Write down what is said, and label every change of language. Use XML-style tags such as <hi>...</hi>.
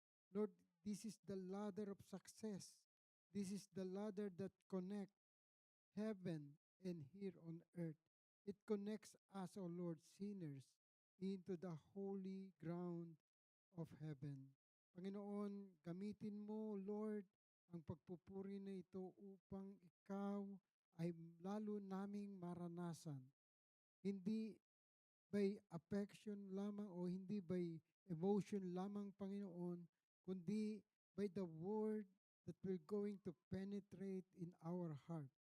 <en>Lord, this is the ladder of success. This is the ladder that connects heaven and here on earth. It connects us, O Lord, sinners, into the holy ground of heaven.</en> <tl>Panginoon, gamitin mo, Lord, ang pagpupuri na ito upang ikaw ay lalo naming maranasan. Hindi</tl> <en>by affection</en> <tl>lamang o hindi</tl> <en>by emotion</en> <tl>lamang, Panginoon, kundi</tl> <en>by the word that will going to penetrate in our heart.</en>